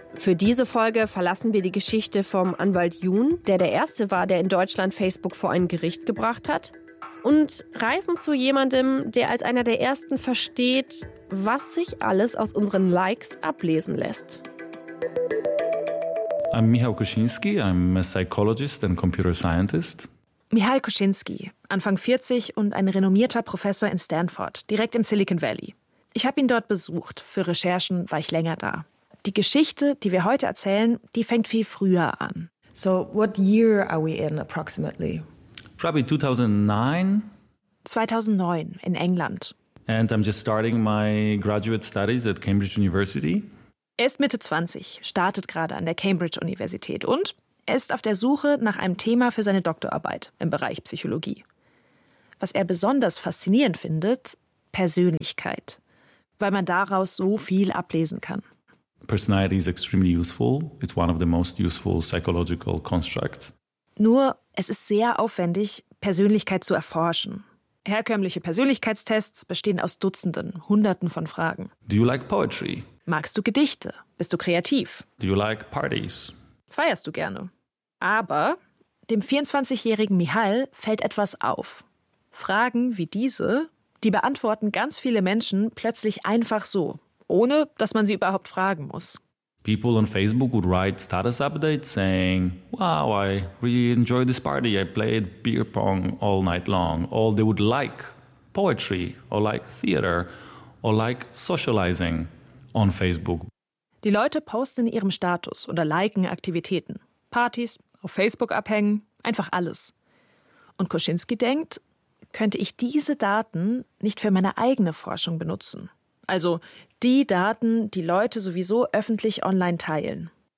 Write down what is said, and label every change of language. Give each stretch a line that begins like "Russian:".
German: Für diese Folge verlassen wir die Geschichte vom Anwalt Jun, der Erste war, der in Deutschland Facebook vor ein Gericht gebracht hat, und reisen zu jemandem, der als einer der Ersten versteht, was sich alles aus unseren Likes ablesen lässt.
English: I'm Michał Kosiński, I'm a psychologist and computer scientist.
German: Mihaly Kuczynski, Anfang 40 und ein renommierter Professor in Stanford, direkt im Silicon Valley. Ich habe ihn dort besucht. Für Recherchen war ich länger da. Die Geschichte, die wir heute erzählen, die fängt viel früher an.
English: So, what year are we in approximately? Probably 2009. 2009 in England. And I'm just starting my graduate studies at Cambridge University.
German: Er ist Mitte 20, startet gerade an der Cambridge Universität und er ist auf der Suche nach einem Thema für seine Doktorarbeit im Bereich Psychologie. Was er besonders faszinierend findet, Persönlichkeit, weil man daraus so viel ablesen kann.
English: Personality is extremely useful. It's one of the most useful psychological constructs.
German: Nur, es ist sehr aufwendig, Persönlichkeit zu erforschen. Herkömmliche Persönlichkeitstests bestehen aus Dutzenden, Hunderten von Fragen.
English: Do you like poetry?
German: Magst du Gedichte? Bist du kreativ?
English: Do you like parties?
German: Feierst du gerne? Aber dem 24-jährigen Mihaly fällt etwas auf. Fragen wie diese, die beantworten ganz viele Menschen plötzlich einfach so, ohne dass man sie überhaupt fragen muss.
English: People on Facebook would write status updates saying, wow, I really enjoy this party, I played beer pong all night long. Or they would like poetry or like theater or like socializing on Facebook.
German: Die Leute posten in ihrem Status oder liken Aktivitäten. Partys, auf Facebook abhängen, einfach alles. Und Kuczynski denkt, könnte ich diese Daten nicht für meine eigene Forschung benutzen? Also die Daten, die Leute sowieso öffentlich online teilen.